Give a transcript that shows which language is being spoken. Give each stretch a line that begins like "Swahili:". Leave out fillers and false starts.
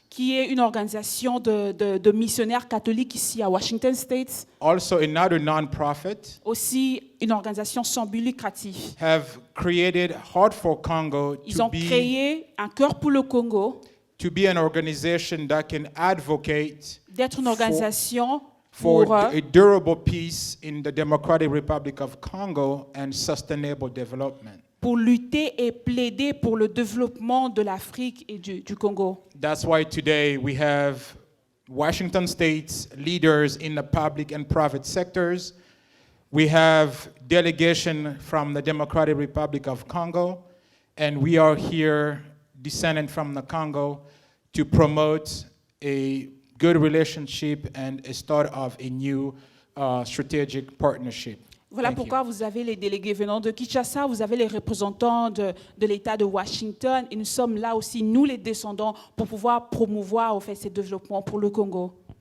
French: qui est une organisation de missionnaires catholiques ici à Washington State,
English: also another non-profit,
French: aussi une organisation sans but lucratif.
English: have created Heart for Congo
French: Ils ont créé un cœur pour le Congo,
English: to be an organization that can advocate
French: d'être une organisation
English: for
French: pour
English: a durable peace in the Democratic Republic of Congo and sustainable development.
French: lutter et plaider pour le développement de l'Afrique et du Congo.
English: That's why today we have Washington State's leaders in the public and private sectors. We have delegation from the Democratic Republic of Congo, and we are here descended from the Congo to promote a good relationship and a start of a new strategic partnership.
French: Voilà
English: Thank
French: pourquoi vous avez les délégués venant de Kinshasa, vous avez les représentants de l'État de Washington, et nous sommes là aussi, nous les descendants, pour pouvoir promouvoir au fait, ces développements pour le Congo.